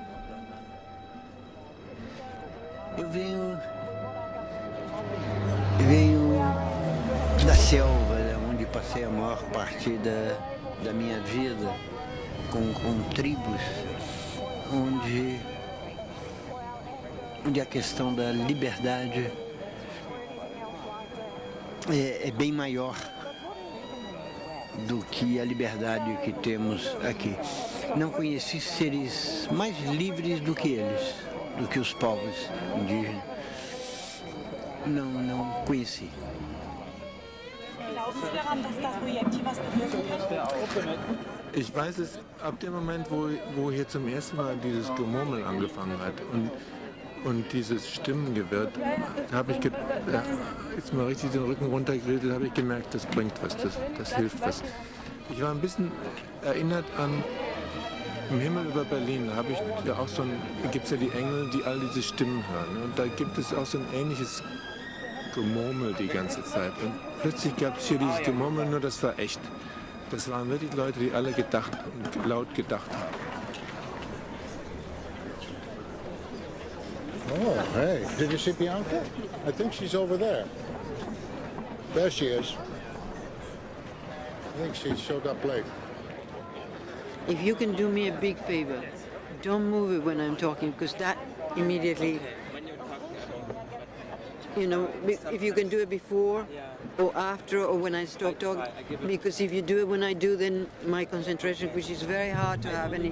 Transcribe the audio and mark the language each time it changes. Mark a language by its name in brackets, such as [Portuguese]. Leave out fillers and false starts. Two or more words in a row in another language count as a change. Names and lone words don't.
[Portuguese] Eu venho da selva, onde passei a maior parte da minha vida, com tribos, onde a questão da liberdade é bem maior do que a liberdade que temos aqui. Não conheci seres mais livres do que eles, do que os povos indígenas. Não conheci. [German] Ich weiß es ab dem Moment, wo hier zum ersten Mal dieses Gemurmel angefangen hat und dieses Stimmengewirr, da habe ich jetzt mal richtig den Rücken runtergeredet, da habe ich gemerkt, das bringt was, das hilft was. Ich war ein bisschen erinnert an im Himmel über Berlin, da habe ich ja auch gibt es ja die Engel, die all diese Stimmen hören. Und da gibt es auch so ein ähnliches Gemurmel die ganze Zeit. Und plötzlich gab es hier dieses Gemurmel, nur das war echt. Das waren wirklich Leute, die alle gedacht und laut gedacht haben. [English] Oh, hey, did you see Bianca? I think she's over there. There she is. I think she showed up late. If you can do me a big favor, don't move it when I'm talking, because that immediately, if you can do it before or after or when I stop talking, because if you do it when I do, then my concentration, which is very hard to have any.